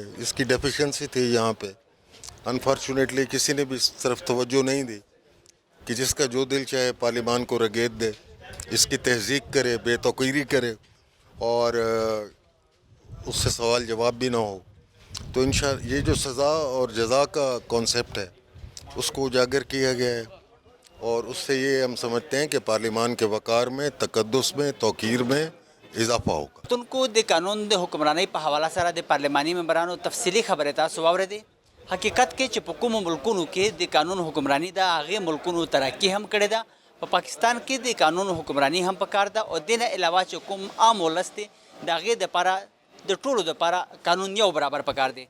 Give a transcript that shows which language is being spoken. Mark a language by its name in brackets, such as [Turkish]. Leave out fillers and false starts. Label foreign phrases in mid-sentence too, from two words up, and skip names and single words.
[Urdu] اس کی ڈیفیشنسی تھی یہاں پہ. انفارچونیٹلی کسی نے بھی اس طرف توجہ نہیں دی کہ جس کا جو دل چاہے پارلیمان کو رگیت دے، اس کی تہذیب کرے، بے توقیری کرے اور اس سے سوال جواب بھی نہ ہو. تو یہ جو سزا اور جزا کا کانسیپٹ ہے اس کو اجاگر کیا گیا ہے اور اس سے یہ ہم سمجھتے ہیں کہ پارلیمان کے وقار میں، تقدس میں، توقیر میں اضافہ ہوگا. [Pashto] تن کو دے قانون دے حکمرانی پہ حوالہ سره د پارلیمانی ممبرانو تفصیلی خبره تاسو واورېدې. حقیقت کې چې په کومو ملکونو کې د قانون حکمرانی ده هغې ملکونو ترقي هم کړې ده. په پاکستان کې د قانون حکمرانی هم پکار ده او دې نه علاوه چې کوم عام ولس دی د هغې دپاره د ټولو دپاره قانون یو برابر پکار دی.